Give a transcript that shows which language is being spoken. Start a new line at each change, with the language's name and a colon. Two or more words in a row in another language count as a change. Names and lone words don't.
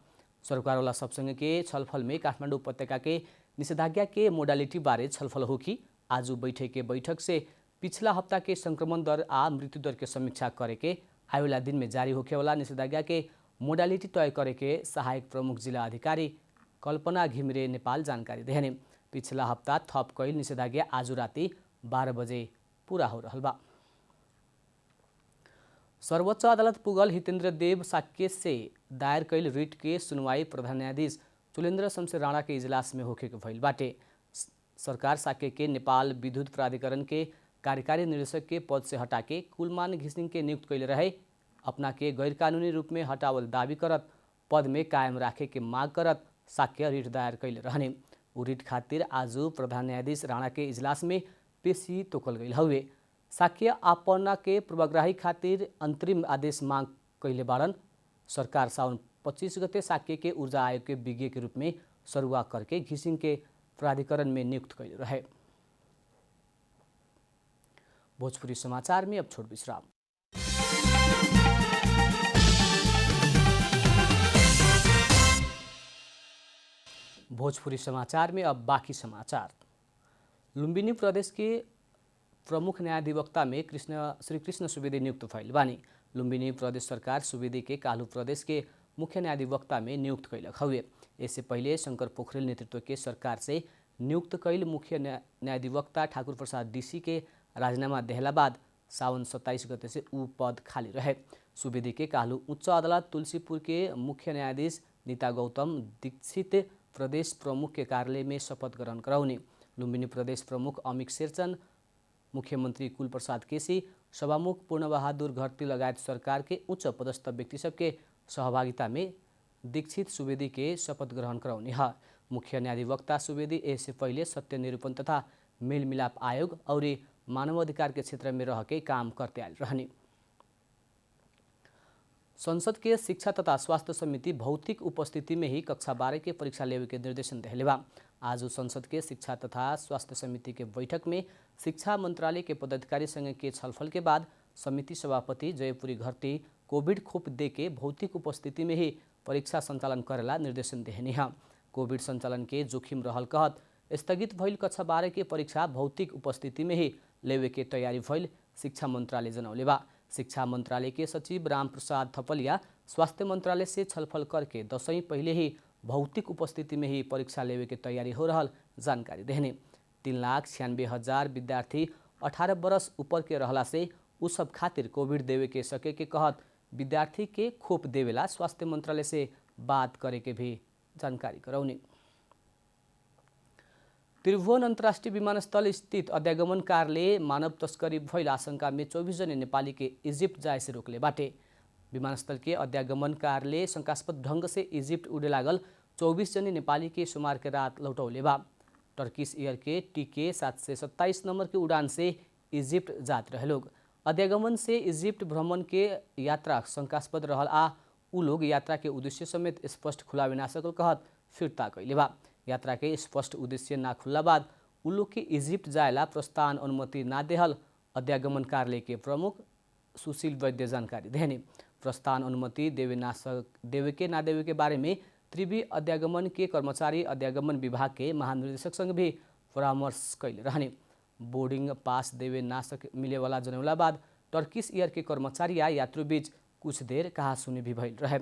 Bhojpuri: सरकारवाला सबसँग के छलफल में काठमाडौँ उपत्यका के निषेधाज्ञा के मोडालिटी बारे छलफल होखी। आज बैठे के बैठक से पिछला हफ्ता के संक्रमण दर आ मृत्यु दर के समीक्षा करे के आवेला दिन में जारी होखे वाला निषेधाज्ञा के मोडालिटी तय करे के सहायक प्रमुख जिला अधिकारी कल्पना घिमिरे नेपाल जानकारी देहने। पिछला हफ्ता थप कैल निषेधाज्ञा आज राति 12 बजे पूरा हो रहल बा। सर्वोच्च अदालत पुगल हितेन्द्र देव साक्य से दायर कैल रिट के सुनवाई प्रधान न्यायाधीश चुलेन्द्र शमशेर राणा के इजलास में होखे के भइल बाटे। सरकार साक्य के नेपाल विद्युत प्राधिकरण के कार्यकारी निर्देशक के पद से हटा के कुलमान घिसिङ के नियुक्त कैले रहे। अपना के गैरकानूनी रूप में हटावल दावी करत पद में कायम राखे के माग करत साक्य रिट दायर कैले रहने। उ रिट खातिर आज प्रधान न्यायाधीश राणा के इजलास में पेशी तोकल गई हवे। साक्य आपना के पूर्वाग्रही खातिर अंतरिम आदेश मांग कैले बाड़न। सरकार साउन 25 गते साक्य के ऊर्जा आयोग के विज्ञ के रूप में सरुवा करके घिसिङ के प्राधिकरण में नियुक्त कैले रहे। भोजपुरी समाचार में अब छोट विश्राम। भोजपुरी समाचार में अब बाकी समाचार। लुम्बिनी प्रदेश के प्रमुख न्यायाधिवक्ता में श्री कृष्ण सुवेदी नियुक्त भइल बानी। लुम्बिनी प्रदेश सरकार सुवेदी के काल्हु प्रदेश के मुख्य न्यायाधिवक्ता में नियुक्त कैलक हवे। इससे पहले शंकर पोखरेल नेतृत्व के सरकार से नियुक्त कैल मुख्य न्यायाधिवक्ता ठाकुर प्रसाद डीसी के राजीनामा देहला बाद सावन 27 गते से ऊ पद खाली रहे। सुवेदी के काल्हु उच्च अदालत तुलसीपुर के मुख्य न्यायाधीश नीता गौतम दीक्षित प्रदेश प्रमुख के कार्यालय में शपथ ग्रहण कराउने। लुम्बिनी प्रदेश प्रमुख अमिक शेरचन, मुख्यमंत्री कुलप्रसाद केसी, सभामुख पूर्णबहादुर घरती लगायत सरकार के उच्च पदस्थ व्यक्ति सबके सहभागिता में दीक्षित सुवेदी के शपथ ग्रहण कराउने है। मुख्य न्यायाधिवक्ता सुवेदी इससे पहले सत्य निरूपण तथा मेलमिलाप आयोग और मानवाधिकार के क्षेत्र में रह के काम करते आए रहने। संसद के शिक्षा तथा स्वास्थ्य समिति भौतिक उपस्थिति में ही कक्षा 12 के परीक्षा लेवे के निर्देशन देले बा। आज संसद के शिक्षा तथा स्वास्थ्य समिति के बैठक में शिक्षा मंत्रालय के पदाधिकारी संग के छलफल के बाद समिति सभापति जयपुरी घरती कोविड खोप दे के भौतिक उपस्थिति में ही परीक्षा संचालन करेला निर्देशन देहनी है। कोविड संचालन के जोखिम रहल कहत स्थगित भइल कक्षा 12 के परीक्षा भौतिक उपस्थिति में ही लेवे के तैयारी भइल शिक्षा मंत्रालय जनौले बा। शिक्षा मंत्रालय के सचिव राम प्रसाद थपलिया स्वास्थ्य मंत्रालय से छलफल करके दशैं पहले ही भौतिक उपस्थिति में ही परीक्षा लेवे के तैयारी हो रहल जानकारी देहने। 3,96,000 विद्यार्थी 18 बरस ऊपर के रहला से उ सब खातिर कोविड देवे के सके के कहत विद्यार्थी के खोप देवेला स्वास्थ्य मंत्रालय से बात करे के भी जानकारी करौने। त्रिभुवन अन्तर्राष्ट्रिय विमानस्थल स्थित अध्यागमन कार्यालय मानव तस्करी भइल आशंका में 24 जने नेपाली के इजिप्ट जाए से रोकले बाटे। विमानस्थल के अध्यागमन कार्यालय शंकास्पद ढंग से इजिप्ट उड़े लागल 24 जने नेपाली के सोमवार के रात लौटौले बा। टर्किश एयर के टीके 727 नंबर के उड़ान से इजिप्ट जात रहे लोग। अध्यागमन से इजिप्ट भ्रमण के यात्रा शंकास्पद रहल आ उ लोग यात्रा के उद्देश्य समेत स्पष्ट खुलावे ना सकल कहत फिर्ता कैले बा। यात्रा के स्पष्ट उद्देश्य ना खुल्ला बाद उ लोग के इजिप्ट जायला प्रस्थान अनुमति ना देहल अध्यागमन कार्यालय के प्रमुख सुशील वैद्य जानकारी देहने। प्रस्थान अनुमति देवे के बारे में त्रिवी अध्यागमन के कर्मचारी अध्यागमन विभाग के महानिर्देशक संग भी परामर्श कैले रहने। बोर्डिंग पास देवे ना मिले वाला जनौला बाद टर्किश एयर के कर्मचारी या यात्रु बीच कुछ देर कहासुनी भी भइल रहे।